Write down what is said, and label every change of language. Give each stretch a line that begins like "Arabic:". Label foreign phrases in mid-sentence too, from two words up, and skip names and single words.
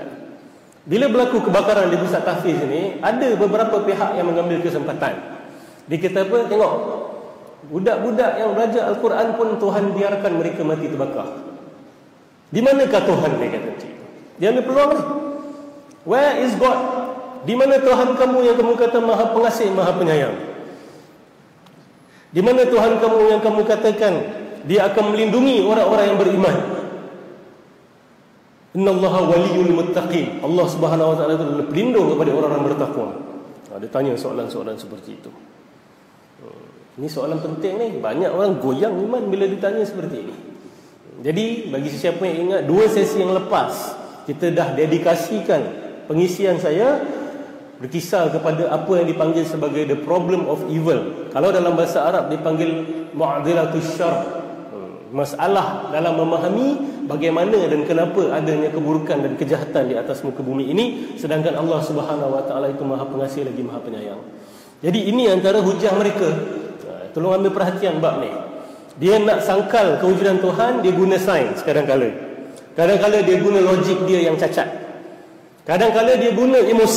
Malay: Bila berlaku kebakaran di pusat tahfiz ini, ada beberapa pihak yang mengambil kesempatan. Dia kata apa? Tengok, budak-budak yang belajar Al-Quran pun Tuhan biarkan mereka mati terbakar. Di manakah Tuhan? Dia kata macam itu. Dia ambil peluang ni.
English: Where is God?
Malay: Di mana Tuhan kamu yang kamu kata Maha Pengasih, Maha Penyayang? Di mana Tuhan kamu yang kamu katakan Dia akan melindungi orang-orang yang beriman?
Arabic: إن الله ولي المتقين.
Malay: Allah
Arabic: سبحانه وتعالى
Malay: itu adalah pelindung kepada orang-orang bertakwa. Dia tanya soalan-soalan seperti itu. Ini soalan penting ni. Banyak orang goyang iman bila ditanya seperti ini. Jadi bagi sesiapa yang ingat, 2 sesi yang lepas kita dah dedikasikan pengisian saya berkisar kepada apa yang dipanggil sebagai
English: the problem of evil.
Malay: Kalau dalam bahasa Arab dipanggil
Arabic: معضلة الشر',
Malay: masalah dalam memahami bagaimana dan kenapa adanya keburukan dan kejahatan di atas muka bumi ini, sedangkan Allah
Arabic: سبحانه وتعالى
Malay: itu Maha Pengasih lagi Maha Penyayang. Jadi ini antara hujah mereka. Tolong ambil perhatian bab ni. Dia nak sangkal kewujudan Tuhan, dia guna sains kadang-kala. Kadang-kala dia guna logik dia yang cacat. Kadang-kala dia guna emosi.